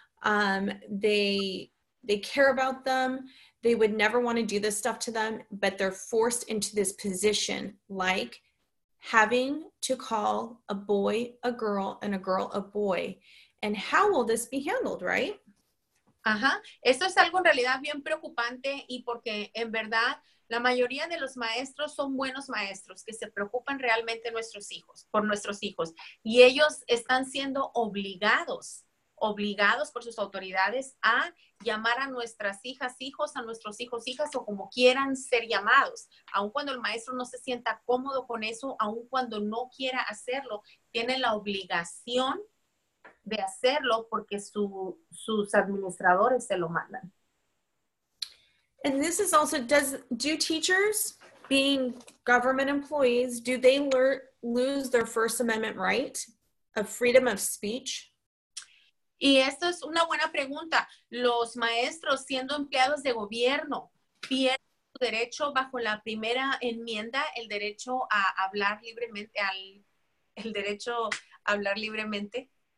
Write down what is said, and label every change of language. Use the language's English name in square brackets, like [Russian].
[English] They care about them. They would never want to do this stuff to them, but they're forced into this position, like having to call a boy a girl and a girl a boy. And how will this be handled, right? [Spanish] Ajá, esto es algo en realidad bien preocupante y porque en verdad la mayoría de los maestros son buenos maestros que se preocupan realmente por nuestros hijos y ellos están siendo obligados obligados por sus autoridades a llamar a nuestras hijas, hijos, a nuestros hijos, hijas o como quieran ser llamados. Aun cuando el maestro no se sienta cómodo con eso, aun cuando no quiera hacerlo, tiene la obligación de hacerlo porque sus administradores se lo mandan. [English] And this is also, do teachers, being government employees, do they lose their First Amendment right of freedom of speech? [Spanish] Y esto es una buena pregunta. Los maestros, siendo empleados de gobierno, pierden su derecho bajo la primera enmienda, el derecho a hablar libremente, el derecho a hablar libremente.